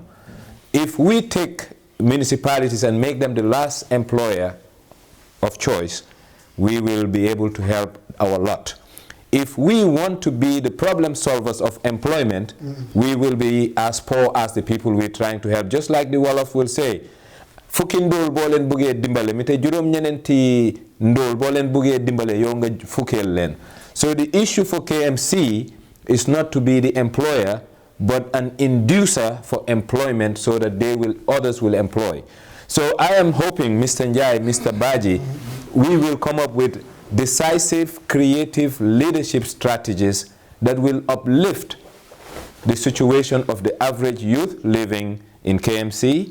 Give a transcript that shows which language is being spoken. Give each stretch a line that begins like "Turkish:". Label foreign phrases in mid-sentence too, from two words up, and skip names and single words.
English: If we take municipalities and make them the last employer of choice, we will be able to help our lot. If we want to be the problem solvers of employment, we will be as poor as the people we're trying to help. Just like the Wolof will say,
Wolof: fukki ndol bo len bugé dimbalé mi té juroom ñenenti ndol bo len bugé dimbalé yow nga fukkel len.
English: So the issue for KMC is not to be the employer, but an inducer for employment, so that others will employ. So I am hoping, Mr. Njai, Mr. Baji, we will come up with decisive, creative leadership strategies that will uplift the situation of the average youth living in KMC.